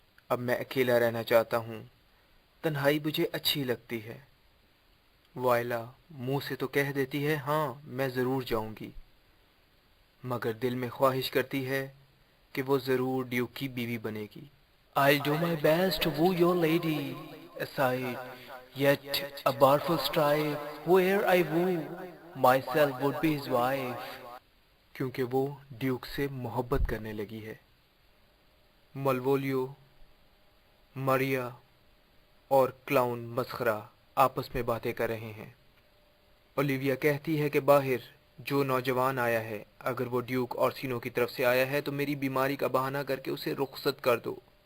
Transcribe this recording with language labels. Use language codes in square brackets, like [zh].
[hi] अब मैं अकेला रहना चाहता हूँ, तन्हाई मुझे अच्छी लगती है। वायला मुंह से तो कह देती है हाँ मैं ज़रूर जाऊँगी, मगर दिल में ख्वाहिश करती है कि वो ज़रूर ड्यूक की बीवी बनेगी। [en] I'll do my best to woo your lady aside, yet a barful strife, whoe'er I woo, myself would be his wife. [hi] क्योंकि वो ड्यूक से मोहब्बत करने लगी है। मलवोलियो, मारिया और क्लाउन मस्खरा आपस में बातें कर रहे हैं। ओलिविया कहती है कि बाहर जो नौजवान आया है, अगर वो ड्यूक ऑर्सिनो की तरफ से आया है तो मेरी बीमारी का बहाना करके उसे रुखसत कर दो।